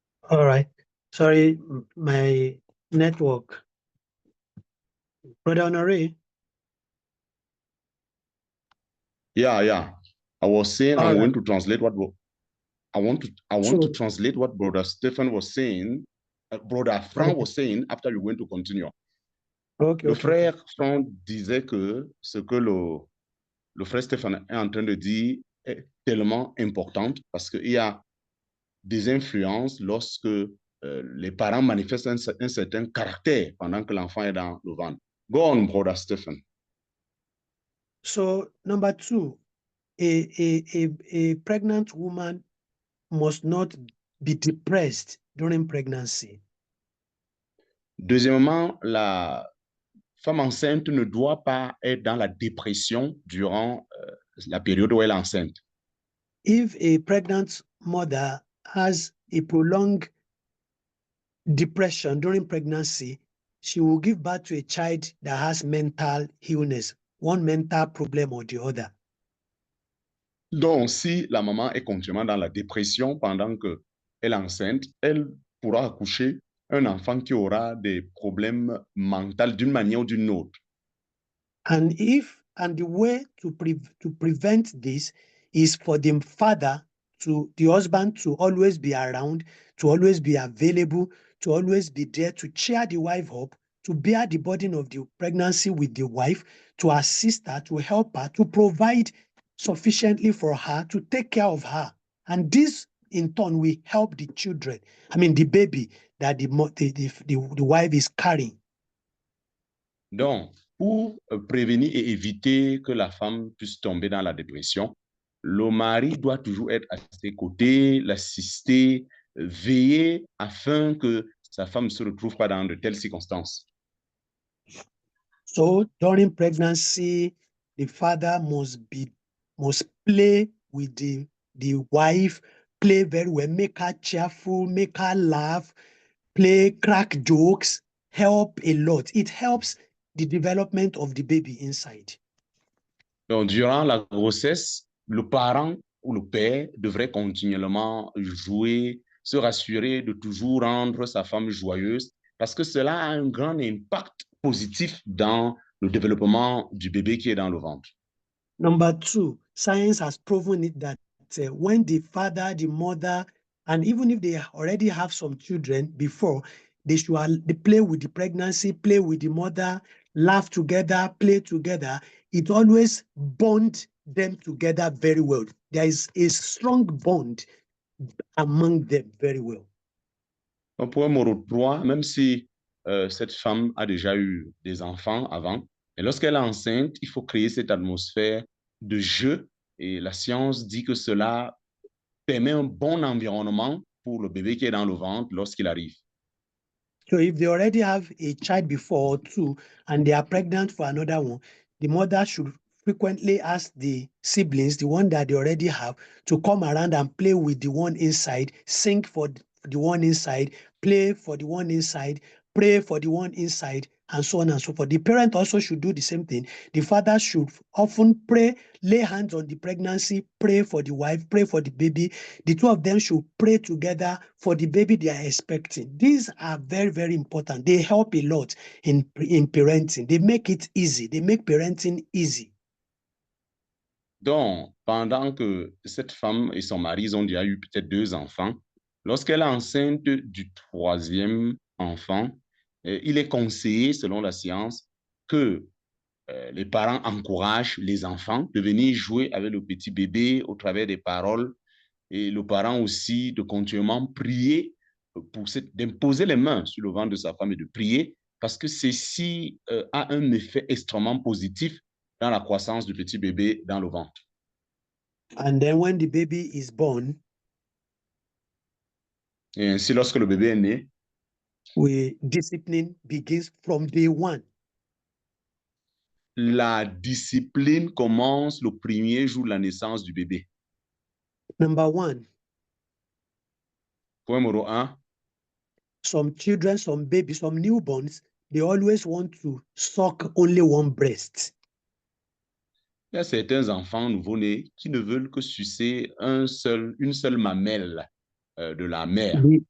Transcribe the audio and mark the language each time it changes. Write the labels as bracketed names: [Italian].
[English] All right. Sorry, my network. Brother Honore. Yeah. I was saying All I'm right. going to translate what I want So- to translate what Brother Stephen was saying, Brother Frank was saying after you're going to continue. Okay. [French] Le frère Franck disait que ce que le frère Stéphane est en train de dire est tellement important parce qu'il y a des influences lorsque les parents manifestent un certain caractère pendant que l'enfant est dans le ventre. [English] Go on, Brother Stephen. So number 2, a pregnant woman must not be depressed during pregnancy. [French] Deuxièmement, la femme enceinte ne doit pas être dans la dépression durant la période où elle est enceinte. [English] If a pregnant mother has a prolonged depression during pregnancy, she will give birth to a child that has mental illness, one mental problem or the other. [French] Donc, si la maman est continuellement dans la dépression pendant qu'elle est enceinte, elle pourra accoucher un enfant qui aura des problèmes mentaux d'une manière ou d'une autre. [English] And the way to prevent this is for the husband to always be around, to always be available, to always be there to cheer the wife up, to bear the burden of the pregnancy with the wife, to assist her, to help her, to provide sufficiently for her, to take care of her. And this in turn will help the children, the baby that the wife is carrying. [French] Donc, pour prévenir et éviter que la femme puisse tomber dans la dépression, le mari doit toujours être à ses côtés, l'assister, veiller afin que sa femme ne se retrouve pas dans de telles circonstances. [English] So during pregnancy, the father must play with the wife, play very well, make her cheerful, make her laugh, crack jokes, help a lot. It helps the development of the baby inside. [French] Donc, durant la grossesse, le parent ou le père devrait continuellement jouer, se rassurer de toujours rendre sa femme joyeuse parce que cela a un grand impact positif dans le développement du bébé qui est dans le ventre. [English] Number 2, science has proven it that when the father, the mother, and even if they already have some children before, they play with the pregnancy, play with the mother, laugh together, play together. It always bonds them together very well. There is a strong bond among them very well. [French] Donc, pour un numéro 3, même si cette femme a déjà eu des enfants avant, et lorsqu'elle est enceinte, il faut créer cette atmosphère de jeu et la science dit que cela permet un bon environnement pour le bébé qui est dans le ventre lorsqu'il arrive. [English] So if they already have a child before or two and they are pregnant for another one, the mother should frequently ask the siblings, the one that they already have, to come around and play with the one inside, sing for the one inside, play for the one inside, pray for the one inside, and so on and so forth. The parent also should do the same thing. The father should often pray, lay hands on the pregnancy, pray for the wife, pray for the baby. The two of them should pray together for the baby they are expecting. These are very, very important. They help a lot in parenting. They make it easy. They make parenting easy. [French] Donc, pendant que cette femme et son mari, ils ont déjà eu peut-être 2 enfants, lorsqu'elle est enceinte du 3e enfant, il est conseillé, selon la science, que les parents encouragent les enfants de venir jouer avec le petit bébé au travers des paroles et le parent aussi de continuellement prier, d'imposer les mains sur le ventre de sa femme et de prier parce que ceci a un effet extrêmement positif dans la croissance du petit bébé dans le ventre. [English] And then when the baby is born, [French] et ainsi, lorsque le bébé est né, [English] discipline begins from day one. [French] La discipline commence le premier jour de la naissance du bébé. [English] Number one. [French] Point numéro 1. [English] Some children, some babies, some newborns, they always want to suck only one breast. [French] Il y a certains enfants nouveau-nés qui ne veulent que sucer une seule mamelle de la mère.